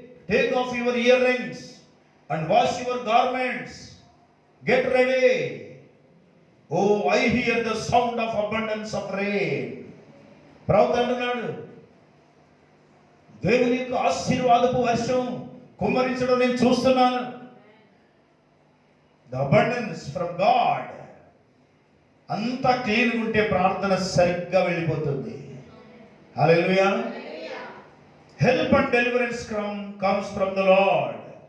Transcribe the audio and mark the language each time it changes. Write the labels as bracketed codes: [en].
[en] Take off your earrings and wash your garments. Get ready. Oh, I hear the sound of abundance of rain. [te] ప్రవక్త అంటున్నాడు, దేవుని యొక్క ఆశీర్వాదపు వర్షం కుమ్మరించడం నేను చూస్తున్నాను. [en] The abundance from God. [te] అంతా క్లీన్ ఉంటే ప్రార్థన సరిగ్గా వెళ్ళిపోతుంది. హల్లెలూయా. [en] Help and deliverance comes from the Lord.